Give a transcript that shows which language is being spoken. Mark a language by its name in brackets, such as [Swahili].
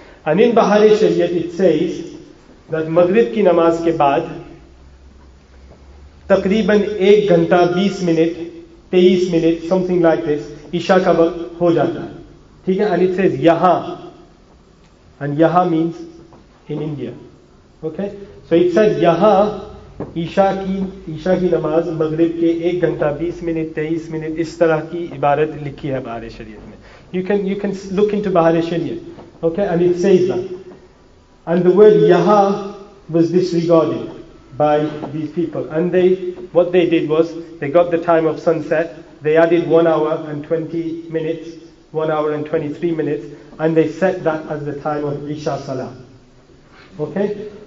[English] And in Bahar Sharia it says that [Hindi] Maghrib ki namaz ke baad तकरीबन 1 घंटा 20 minute 23 minute [English] something like this [Hindi] Isha का वक्त हो जाता है. ठीक है? [English] And it says yaha, and yaha means in India. Okay? So it says yaha [Hindi] Isha की नमाज मगरिब के 1 घंटा 20 मिनट 23 मिनट इस तरह की इबारत लिखी है बहार शरीयत में. [English] You can look into Bahar Sharia. Okay? And it says that. And the word yaha was disregarded by these people. And what they did was, they got the time of sunset, they added 1 hour and 20 minutes, 1 hour and 23 minutes, and they set that as the time of Isha Salah. Okay?